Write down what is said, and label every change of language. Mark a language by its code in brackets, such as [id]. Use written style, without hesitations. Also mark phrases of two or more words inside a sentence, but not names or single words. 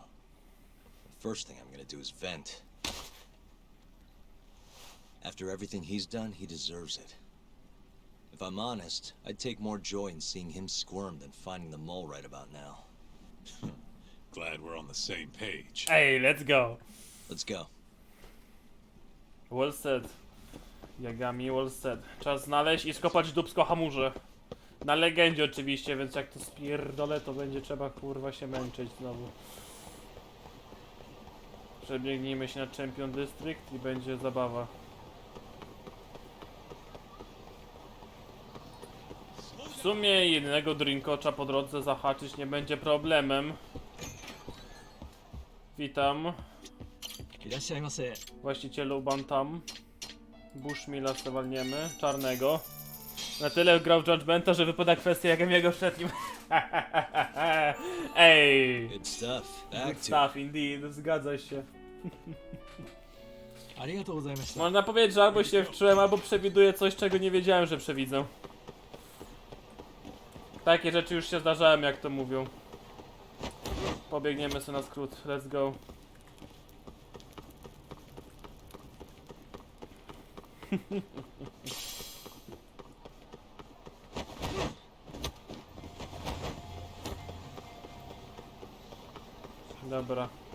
[en] The first thing I'm gonna do is vent. After everything he's done, he deserves it. If I'm honest, I'd take more joy in seeing him squirm than finding the mole right about now. Glad we're on the same page. Ej, let's go. Let's go. Well said. Yagami, well said. [pl] Czas znaleźć i skopać dupsko hamurze. Na legendzie oczywiście, więc jak to spierdolę, to będzie trzeba kurwa się męczyć znowu. Przebiegnijmy się na Champion District i będzie zabawa. W sumie jednego drinkocza po drodze zahaczyć nie będzie problemem. Witam. Właścicielu Bantam. Bushmilla se walniemy. Czarnego. Na tyle grał w Judgmenta, że wypada kwestia jak jego wszedł. Ej! [en] Good stuff. Good Back to stuff, indeed. [pl] Zgadza się. [ja] ありがとうございました。 [pl] Można powiedzieć, że albo się wczułem, albo przewiduję coś, czego nie wiedziałem, że przewidzę. Takie rzeczy już się zdarzałem, jak to mówią. Pobiegniemy sobie na skrót. [en] Let's go. Dobra.